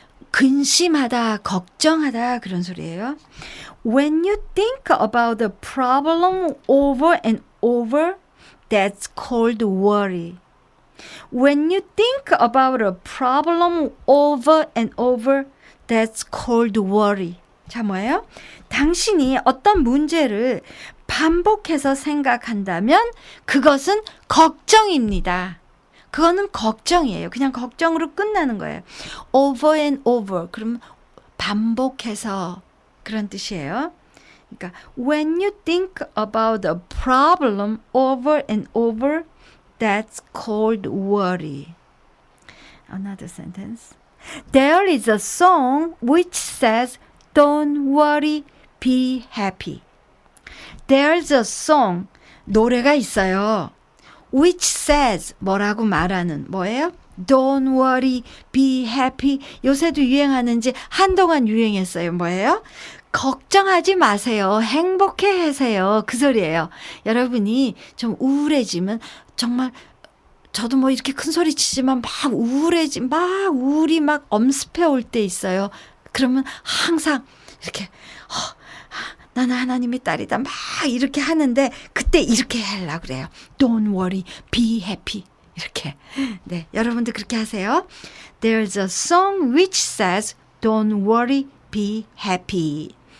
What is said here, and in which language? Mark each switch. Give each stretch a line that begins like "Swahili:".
Korean: 근심하다, 걱정하다 그런 소리예요.
English: When you think about the problem over and over, that's called worry. When you think about a problem over and over, that's called worry.
Korean: 자, 뭐예요? 당신이 어떤 문제를 반복해서 생각한다면 그것은 걱정입니다. 그거는 걱정이에요. 그냥 걱정으로 끝나는 거예요.
English: over and over.
Korean: 그럼 반복해서 그런 뜻이에요. 그러니까
English: when you think about a problem over and over, that's called worry. Another sentence. There is a song which says, don't worry, be happy. There's a song,
Korean: 노래가 있어요.
English: Which says,
Korean: 뭐라고 말하는, 뭐예요?
English: Don't worry, be happy.
Korean: 요새도 유행하는지 한동안 유행했어요. 뭐예요? 걱정하지 마세요. 행복해 하세요. 그 소리예요. 여러분이 좀 우울해지면 정말 저도 뭐 이렇게 큰 소리 치지만 막 우울이 막 엄습해 올 때 있어요. 그러면 항상 이렇게 나는 하나님의 딸이다 막 이렇게 하는데 그때 이렇게 하려고 그래요.
English: Don't worry, be happy.
Korean: 이렇게. 네, 여러분들 그렇게 하세요.
English: There's a song which says Don't worry, be happy.